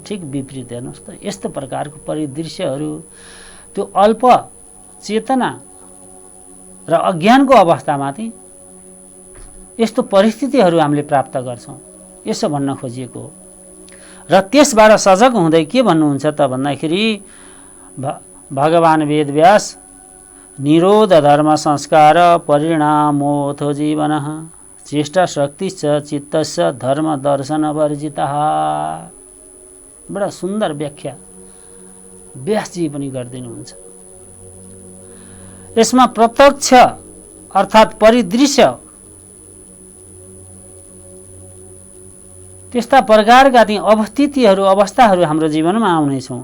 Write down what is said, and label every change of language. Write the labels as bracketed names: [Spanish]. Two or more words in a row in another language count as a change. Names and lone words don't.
[Nepali] ठिक विपरीत हेर्नुहोस् त, यस्तो प्रकारको परिदृश्यहरू त्यो अल्प चेतना र अज्ञानको अवस्थामा चाहिँ यस्तो परिस्थितिहरू हामीले प्राप्त गर्छौँ, यसो भन्न खोजिएको हो। र त्यसबाट सजग हुँदै के भन्नुहुन्छ त भन्दाखेरि भगवान वेदव्यास [Sanskrit] निरोध धर्म संस्कार परिणामोऽथो जीवनः चेष्टा शक्तिश्च चित्तस्य धर्म दर्शन वर्जितः। [Nepali] बडा सुन्दर व्याख्या व्यासजी पनि गरिदिनुहुन्छ। यसमा प्रत्यक्ष अर्थात् परिदृश्य त्यस्ता प्रकारका ती अवस्थितिहरू अवस्थाहरू हाम्रो जीवनमा आउनेछौँ।